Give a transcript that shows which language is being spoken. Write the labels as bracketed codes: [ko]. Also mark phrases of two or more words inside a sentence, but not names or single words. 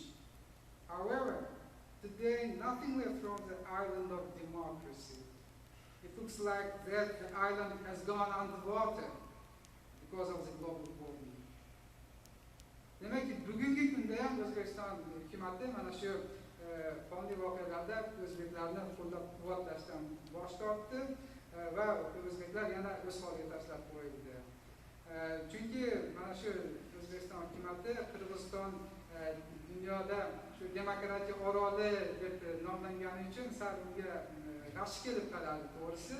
[en] However, today nothing left from the island of democracy. It looks like that the island has gone underwater because of the global warming. [uz] Demek ki bugungi kunda ham O'zbekiston hukumati mana shu qonli voqealarda o'zbeklarni qo'llab-quvvatlashdan bosh tortdi va o'zbeklar yana o'z holiga tashlab qo'yildi. Chunki mana shu O'zbekiston hukumati Qirg'iziston dunyoda shu demokratiya oroli deb nomlangani uchun sal unga qarshi kelib qoladi, to'g'risi.